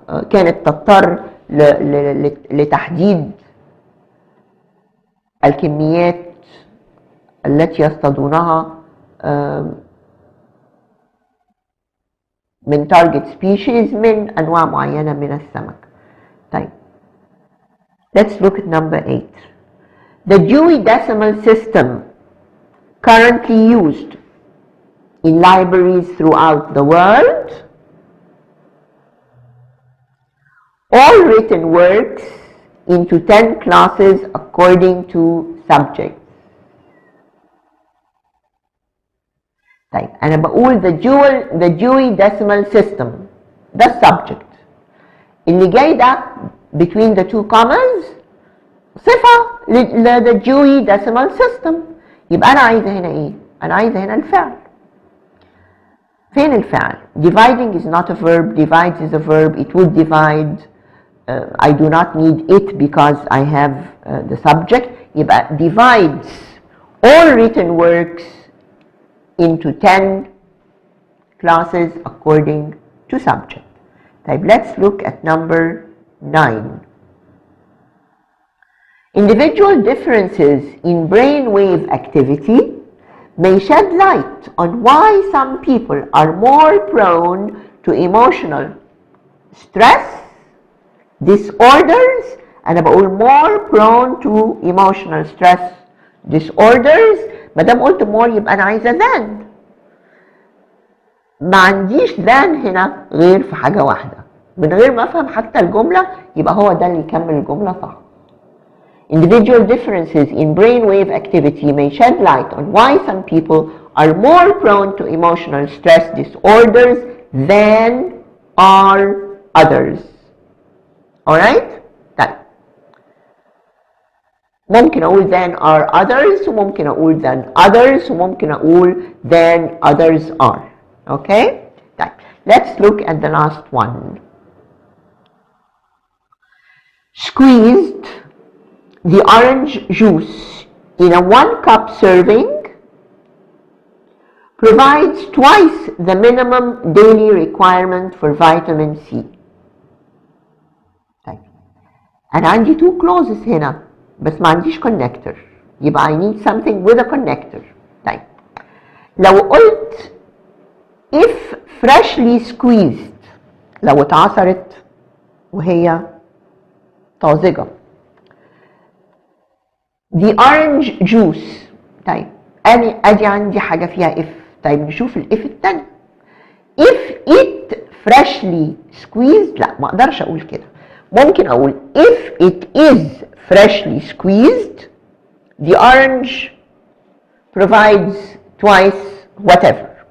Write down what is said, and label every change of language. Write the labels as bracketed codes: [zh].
[ar] كانت تضطر لتحديد الكميات التي يصطادونها من [en] target species [ar] من أنواع معينة من السمك. [en] طيب let's look at number 8. The Dewey Decimal System currently used in libraries throughout the world. All written works into 10 classes according to subjects. [ar] طيب أنا بقول the Dewey Decimal System ده subject. اللي جاي ده [en] between the two commas [ar] صفة the Dewey Decimal System. يبقى أنا عايزة هنا إيه؟ أنا عايزة هنا الفعل. فين الفعل؟ [en] Dividing is not a verb. Divides is a verb. It would divide. I do not need it because I have the subject. يبقى divides all written works into 10 classes according to subject. طيب let's look at number 9. Individual differences in brainwave activity may shed light on why some people are more prone to emotional stress disorders. [ar] أنا بقول [en] more prone to emotional stress disorders. [ar] ما دام قلت more يبقى أنا عايزة than. ما عنديش than هنا غير في حاجة واحدة. من غير ما أفهم حتى الجملة يبقى هو ده اللي يكمل الجملة صح. [en] Individual differences in brainwave activity may shed light on why some people are more prone to emotional stress disorders than are others. Alright? [ar] طيب ممكن أقول [en] than are others [ar] وممكن أقول [en] than others وممكن أقول than others are. Okay? طيب let's look at the last one. Squeezed the orange juice in a 1 cup serving provides twice the minimum daily requirement for vitamin C. [ar] طيب أنا عندي 2 clauses هنا بس ما عنديش connector. [en] يبقى I need something with a connector. [ar] طيب لو قلت [en] if freshly squeezed، [ar] لو اتعصرت وهي طازجة، [en] the orange juice. [ar] طيب ادي عندي حاجة فيها if. طيب نشوف الاف التاني. [en] if it freshly squeezed، [ar] لا ما اقدرش اقول كده. ممكن اقول [en] if it is freshly squeezed the orange provides twice whatever.